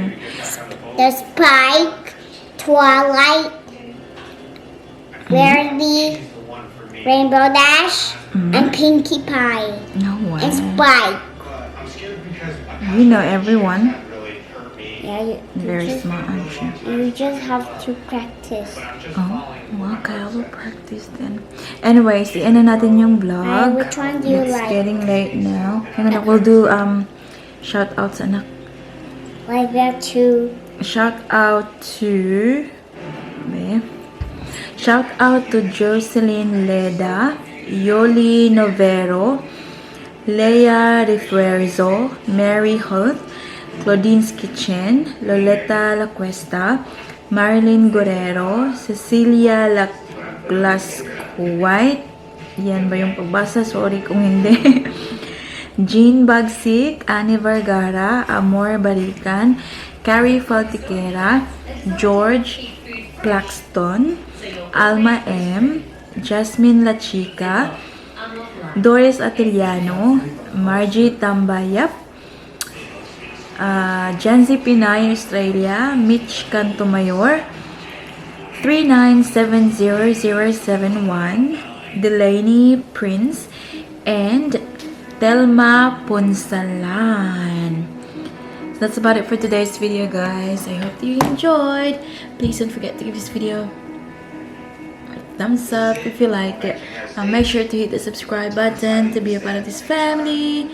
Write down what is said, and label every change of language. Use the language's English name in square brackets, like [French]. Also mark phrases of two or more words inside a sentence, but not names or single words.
[English] There's Spike, Twilight, Verity, Rainbow Dash, and Pinkie Pie. No And way. Spike. You know everyone. Yeah, Very smart, aren't you? you just have to practice. Oh, okay. I will practice then. Anyways, [Filipino] i-end na natin yung vlog. [English] Which one do you It's like? getting late now. Hang on, we'll do shout outs, anak. Like that too. Shout out to Shout out to Jocelyn Leda, Yoli Novero, Leia Refuerzo, Mary Hoth, Claudine's Kitchen, Loleta La Cuesta, Marilyn Guerrero, Cecilia White. [Filipino] Yan ba yung pagbasa? Sorry kung hindi. Jean Bagsik, Annie Vergara, Amor Barican, Carrie Faltiquera, George Claxton, Alma M, Jasmine La Chica, Doris Atiliano, Margie Tambayap, Janzi Pinay Australia, Mitch Cantomayor, 3970071, Delaney Prince, and Telma Punsalan. [English] So that's about it for today's video, guys. I hope that you enjoyed. Please don't forget to give this video a thumbs up if you like it. Make sure to hit the subscribe button to be a part of this family.